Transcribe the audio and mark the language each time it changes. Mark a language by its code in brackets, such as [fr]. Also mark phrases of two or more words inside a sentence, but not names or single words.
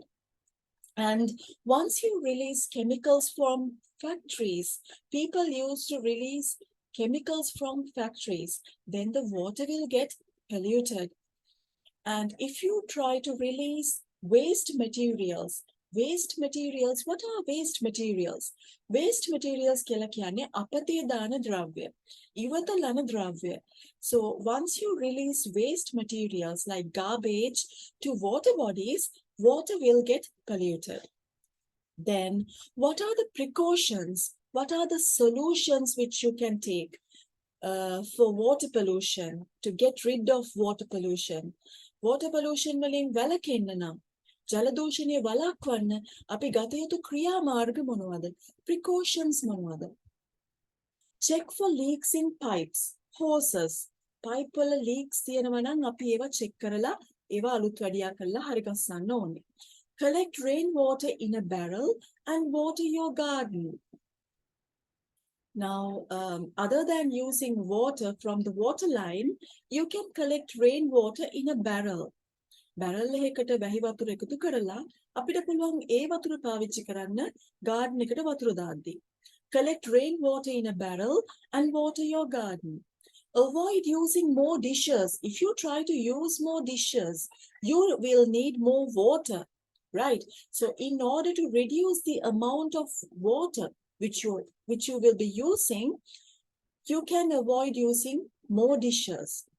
[en] And once you release chemicals from factories, people used to release chemicals from factories, then the water will get polluted. And if you try to release waste materials, what are waste materials? Waste materials [si] කියලා කියන්නේ අපතේ දාන ද්‍රව්‍ය. ඉවත ලන ද්‍රව්‍ය. [en] So once you release waste materials like garbage to water bodies, water will get polluted. Then, what are the precautions? What are the solutions which you can take for water pollution, to get rid of water pollution? Water pollution [si] වලින් වැළකෙන්න නම් ජල දූෂණය වළක්වන්න අපි ගත යුතු ක්‍රියාමාර්ග මොනවද? Precautions මොනවද? [en] Check for leaks in pipes, hoses. [si] Pipe වල leaks තියෙනවා නම් අපි ඒවා check කරලා ඒවා අලුත් වැඩියා කරලා හරි ගස්සන්න ඕනේ. [en] Collect rainwater in a barrel and water your garden. Now, other than using water from the water line, you can collect rainwater in a barrel. [si] Barrel එකකට වැහි වතුර එකතු කරලා අපිට පුළුවන් ඒ වතුර පාවිච්චි කරන්න garden එකට වතුර දාද්දී. [en] Collect rainwater in a barrel and water your garden. Avoid using more dishes. If you try to use more dishes, you will need more water, right? So in order to reduce the amount of water which you will be using, you can avoid using more dishes.